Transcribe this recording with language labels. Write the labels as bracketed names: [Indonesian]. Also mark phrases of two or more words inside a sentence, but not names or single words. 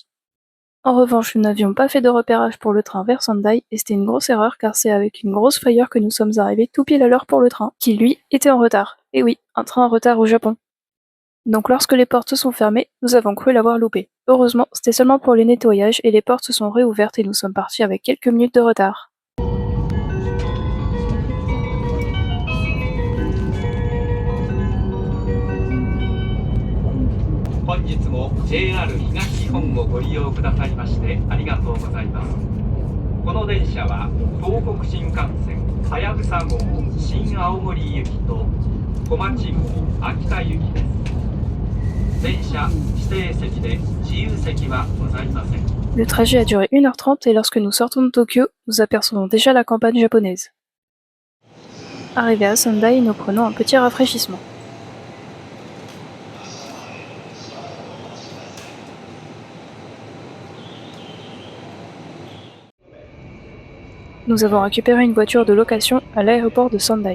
[French] En revanche, nous n'avions pas fait de repérage pour le train vers Sendai et c'était une grosse erreur car c'est avec une grosse frayeur que nous sommes arrivés tout pile à l'heure pour le train, qui lui était en retard. Et oui, un train en retard au Japon. Donc lorsque les portes se sont fermées, nous avons cru l'avoir loupé. Heureusement, c'était seulement pour les nettoyages et les portes se sont réouvertes et nous sommes partis avec quelques minutes de retard. [Japanese] 本日も JR 東日本をご利用くださいましてありがとうございます。この電車は東北新幹線はやぶさ号新青森行きと小町号秋田行きです。電車指定席で自由席はございません。 [French] Le trajet a duré 1h30 et lorsque nous sortons de Tokyo, nous apercevons déjà la campagne japonaise. Arrivés à Sendai, nous prenons un petit rafraîchissement. Nous avons récupéré une voiture de location à l'aéroport de Sendai.